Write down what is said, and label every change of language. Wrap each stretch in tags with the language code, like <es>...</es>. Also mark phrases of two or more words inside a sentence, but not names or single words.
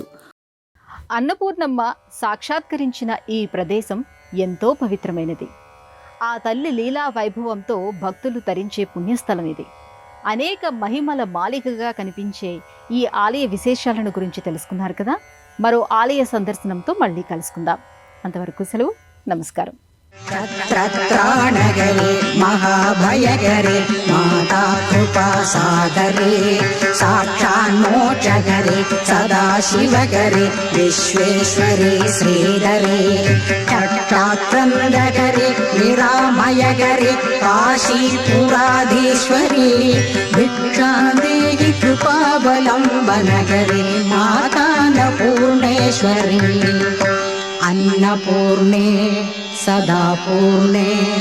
<te>అన్నపూర్ణమ్మ సాక్షాత్కరించిన ఈ ప్రదేశం ఎంతో పవిత్రమైనది. ఆ తల్లి లీలా వైభవంతో భక్తులు తరించే పుణ్యస్థలం ఇది. అనేక మహిమల మాలికగా కనిపించే ఈ ఆలయ విశేషాలను గురించి తెలుసుకున్నారు కదా. మరో ఆలయ సందర్శనంతో మళ్ళీ కలుసుకుందాం. అంతవరకు సెలవు. నమస్కారం.</te> <sa>त्राणगरे महाभयगरे माता कृपा सागरे साक्षान्मोक्षगरे सदाशिवगरे विश्वेश्वरे श्रीधरे क्षात्रन्दगरे निरामयगरे काशीपुराधीश्वरी भिक्षां देहि कृपावलम्बनगरे मातान्नपूर्णेश्वरी अन्नपूर्णे सदा पूर्णे</sa>